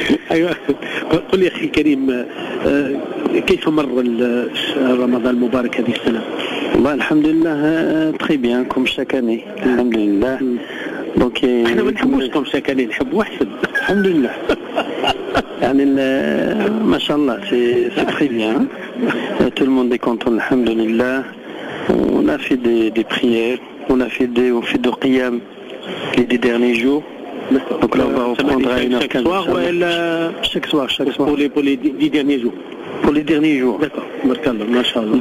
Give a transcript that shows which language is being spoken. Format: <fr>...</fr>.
<ar>أيوة قل يا أخي الكريم كيف مر رمضان المبارك هذه السنة؟ والله الحمد لله</ar> <fr>très bien comme chaque année.</fr> <ar>الحمد لله.</ar> <fr>Donc</fr> <ar>احنا ما نحبوش كم</ar> <fr>chaque année</fr> <ar>نحبوا أحسن. الحمد لله. يعني ما شاء الله</ar> <fr>c'est très bien. Tout le monde est content alhamdulillah. On a fait des prières, on fait de qiyam les 10 derniers jours. Donc là on va reprendre à 1h15. Chaque soir. Pour les 10 derniers jours. Pour les derniers jours. D'accord. Le</fr>